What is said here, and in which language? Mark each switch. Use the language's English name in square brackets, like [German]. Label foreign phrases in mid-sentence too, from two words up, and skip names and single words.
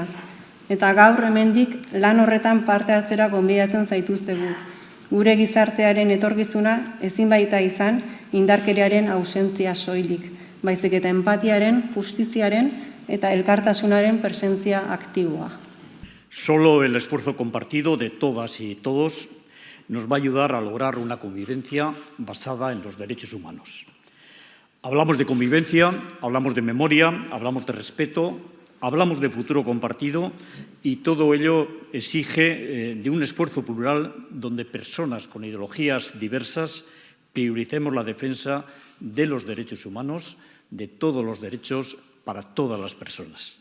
[Basque] Eta gaur hemendik lan horretan parte hartzera gonbidatzen zaituztegu. Gure gizartearen etorkizuna ezin baita izan indarkeriaren ausentzia soilik, baizik eta empatiaren, justiziaren eta elkartasunaren presentzia aktiboa. [Spanish] Solo el esfuerzo compartido de todas y todos nos va a ayudar a lograr una convivencia basada en los derechos humanos. Hablamos de convivencia, hablamos de memoria, hablamos de respeto, hablamos de futuro compartido y todo ello exige de un esfuerzo plural donde personas con ideologías diversas prioricemos la defensa de los derechos humanos, de todos los derechos para todas las personas.